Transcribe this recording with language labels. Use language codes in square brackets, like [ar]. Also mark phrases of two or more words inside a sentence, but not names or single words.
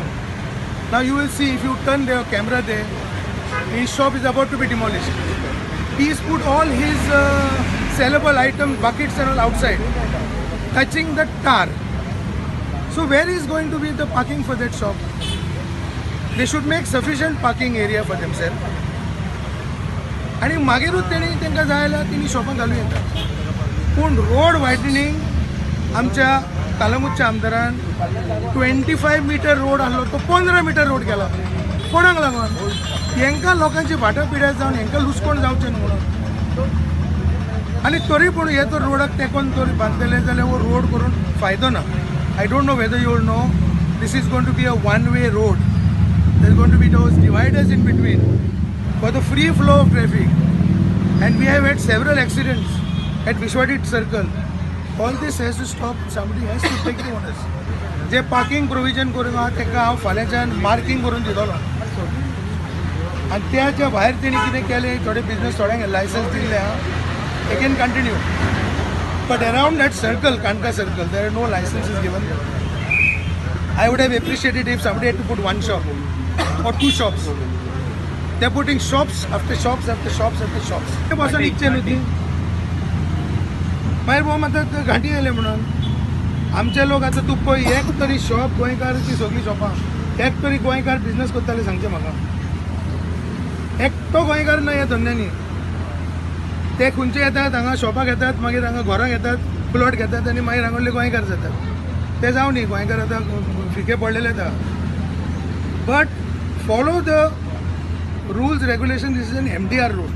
[en] Now you will see, if you turn the camera there, his shop is about to be demolished. He's put all his sellable items, buckets and all outside, touching the tar. So where is going to be the parking for that shop? They should make sufficient parking area for themselves. [kok] आणि मागीरूच तेणी तांकां जाय जाल्यार तेणी शॉपां घालूं येता. पूण [en] road widening [kok] आमच्या कालंगूटच्या आमदारान 25 मीटर रोड आसलो तो 15 मीटर रोड केला. कोणाक लागून? हांकां लोकांची भाटापिड्या जावन हांकां लुसकोण जावचें न्हू म्हणून. आनी तरी पूण हे तर रोडाक तेंकोन तरी बांदलेले जाल्यार हो रोड करून फायदो ना. [en] I don't know whether you will know this is going to be a one way road. there is going to be those dividers in between for the free flow of traffic, and we have had several accidents at Vishwadit Circle. All this has to stop. Somebody has to take the onus. [kok] जे [en] parking provision [kok] करूंक आहा तेका हांव फाल्यांच्यान मार्किंग करून दितलो आनी त्याच्या भायर तेणी कितें केलें थोडे बिजनेस थोड्यांक लायसन्स दिल्ले आहा [en] they can continue, but around that circle, Kanka circle, there are no licenses given. I would have appreciated if somebody had to put one shop or two shops. They're putting shops after shops after shops after shops. [kok] ते पासून इच्छा नव्हती. मागीर भोव म्हणटात घांटी येयले म्हणून. आमचे लोक आतां तूं पळय एक तरी शॉप गोंयकाराची सगळीं शॉपां एक तरी गोंयकार बिजनेस करताले सांगचें म्हाका. एकटो गोंयकार ना ह्या धंद्यांनी. ते खंयचे येतात हांगा शॉपाक येतात, मागीर हांगा घरांक येतात, प्लॉट घेतात आनी मागीर हांगासले गोंयकार जातात. ते जावं न्ही, गोंयकार आतां फिके पडलेले आसा. [en] बट follow the rules, regulations. This is an MDR road.